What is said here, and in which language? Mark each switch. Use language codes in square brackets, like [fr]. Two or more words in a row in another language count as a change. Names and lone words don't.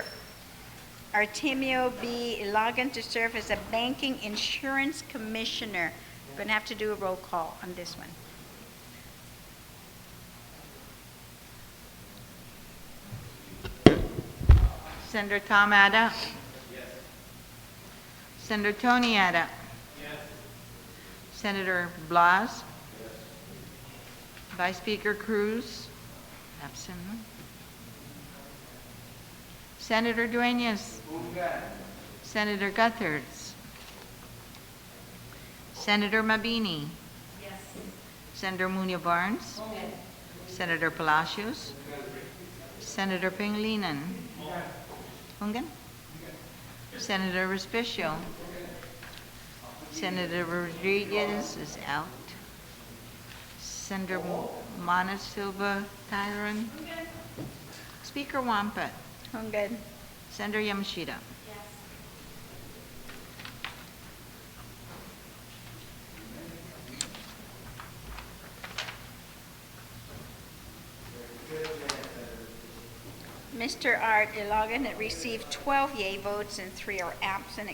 [en] Artemio B. Ilagan to serve as a Banking Insurance Commissioner. We're going to have to do a roll call on this one. Senator Tom Ada? Yes. Senator Tony Ada? Yes. Senator Blas? Yes. Vice Speaker Cruz? Absent. Senator Duenas? Senator Gutherts? Senator Mabini? Yes. Senator Muñoz Barnes? Yes. Senator Palacios? Senator Pangilinan? Hungan? Senator Respicio? Senator Rodriguez is out. Senator Mana Silva Tyron? Speaker Wampet? Hungan. Senator Yamashita? Mr. Art Ilagan had received 12 yea votes and 3 are absent.